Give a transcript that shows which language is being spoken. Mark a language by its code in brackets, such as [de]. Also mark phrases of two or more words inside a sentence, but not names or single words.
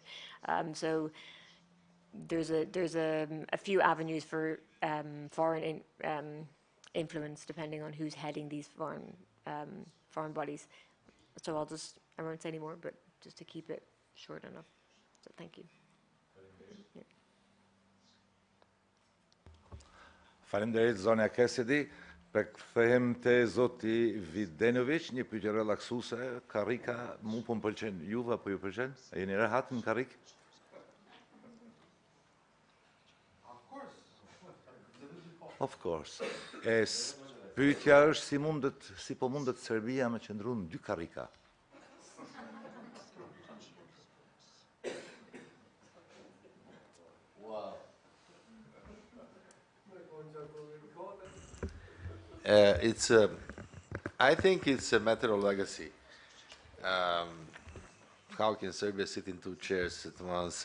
[en] So there's a few avenues for foreign influence depending on who's heading these foreign bodies. So I won't say any more, but just to keep it short enough. So thank you. Yeah. [sq] Faleminderit zonja Cassidy. Kthehem te zoti Videnovic, një pyetje relaksuese, karrika, mu po m'pëlqen, juve apo ju pëlqen? A jeni rehat në karrik? [en] Of course. [sq] Pyetja është si po mundet Serbia me qëndru në dy karrika? [en] I think it's a matter of legacy. How can Serbia sit in two chairs at once?